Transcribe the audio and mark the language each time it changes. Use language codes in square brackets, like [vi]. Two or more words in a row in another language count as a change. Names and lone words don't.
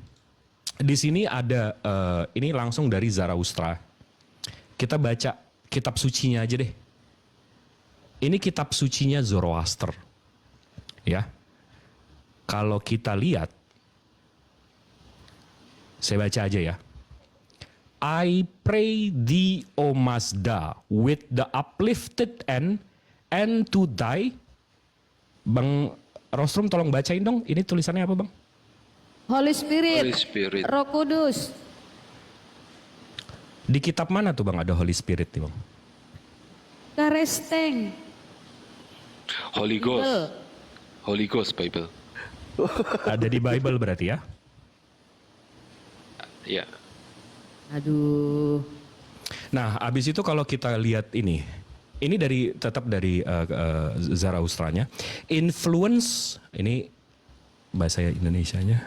[id] Di sini ada, ini langsung dari Zarathustra. Kita baca kitab sucinya aja deh. Ini kitab sucinya Zoroaster. Ya. Kalau kita lihat, saya baca aja ya. [en] I pray thee, O Mazda, with the uplifted and to thy. [id] Bang Rosrum tolong bacain dong. Ini tulisannya apa Bang? [en] Holy Spirit, Holy Spirit. [id] Roh Kudus. Di kitab mana tuh Bang ada [en] Holy Spirit [id] nih Bang? Karesteng. [en] Holy Ghost. Holy Ghost Bible. [id] Ada di Bible berarti ya? Ya. Aduh. Nah, abis itu kalau kita lihat ini tetap dari Zarathustranya. Influence, ini bahasa Indonesianya.